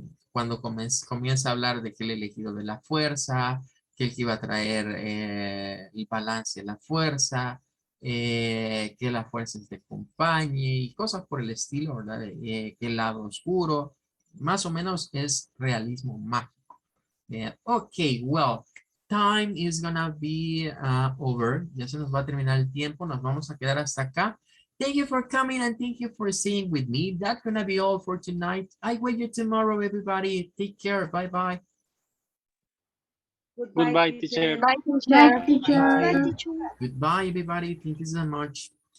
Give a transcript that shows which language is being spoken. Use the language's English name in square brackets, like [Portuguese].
[Spanish] Cuando comienza a hablar de que el elegido de la fuerza, que el que iba a traer el balance de la fuerza, que la fuerza te acompañe y cosas por el estilo, ¿verdad? Que el lado oscuro, más o menos es realismo mágico. [English] Okay, well, time is gonna be over. [Spanish] Ya se nos va a terminar el tiempo. Nos vamos a quedar hasta acá. [English] Thank you for coming and thank you for staying with me. That's gonna be all for tonight. I wait you tomorrow, everybody. Take care. Bye bye. Goodbye, teacher. Bye, Thank teacher. you. Goodbye, everybody. Thank you so much.